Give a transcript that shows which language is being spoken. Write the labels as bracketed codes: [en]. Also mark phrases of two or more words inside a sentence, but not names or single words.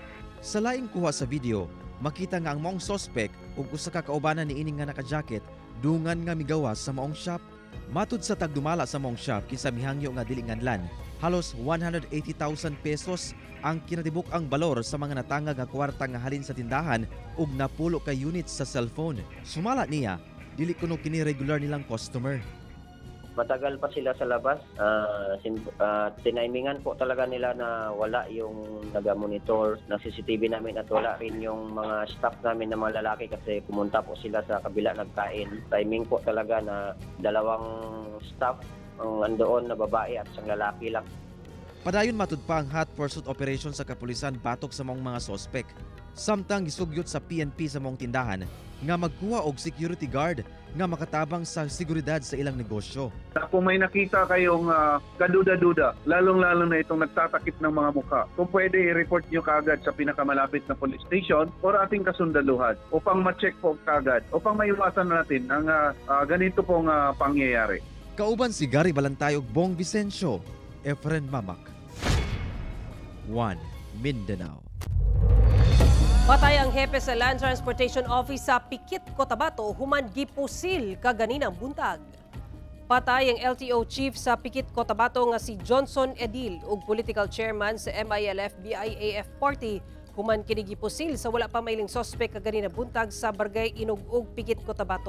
[ceb] Sa laing kuha sa video, makita nga ang maong suspect ug usa ka kaubanan ni ining nga naka-jacket dungan nga migawas sa maong shop. Matud sa tagdumala sa maong shop kinsa mihangyo nga dili nganlan, halos 180,000 pesos ang kinatibuk ang balor sa mga natangag nga kwarta nga halin sa tindahan ug napulo ka units sa cellphone. Sumala niya, dili kuno kini regular nilang customer. [tl] Matagal pa sila sa labas. Tinaimingan po talaga nila na wala yung naga-monitor ng CCTV namin at wala rin yung mga staff namin na mga lalaki kasi pumunta po sila sa kabila nagkain. Timing po talaga na dalawang staff ang andoon na babae at isang lalaki lang. [ceb] Padayon matud pa ang [en] hot pursuit operation [ceb] sa kapulisan batok sa mga suspect. Samtang gisugyot sa PNP sa mong tindahan nga magkuha og security guard nga makatabang sa seguridad sa ilang negosyo. [tl] Kung may nakita kayong kaduda-duda, lalong-lalo na itong nagtatakip ng mga mukha, kung pwede i-report nyo kaagad sa pinakamalapit na [en] police station [tl] o ating kasundaluhan upang ma-check po kaagad, upang maiwasan natin ang ganito pong pangyayari. [ceb] Kauban si Gary Balantay ug Bong Vicencio, Efren Mamak, 1 Mindanao. Patay ang hepe sa Land Transportation Office sa Pikit, Cotabato human gipusil kaganinang buntag. Patay ang LTO chief sa Pikit, Cotabato nga si Johnson Edil ug [en] political chairman [ceb] sa MILF-BIAF party human kini gipusil sa wala pa mailing suspect kaganinang buntag sa Barangay Inugug, Pikit, Cotabato.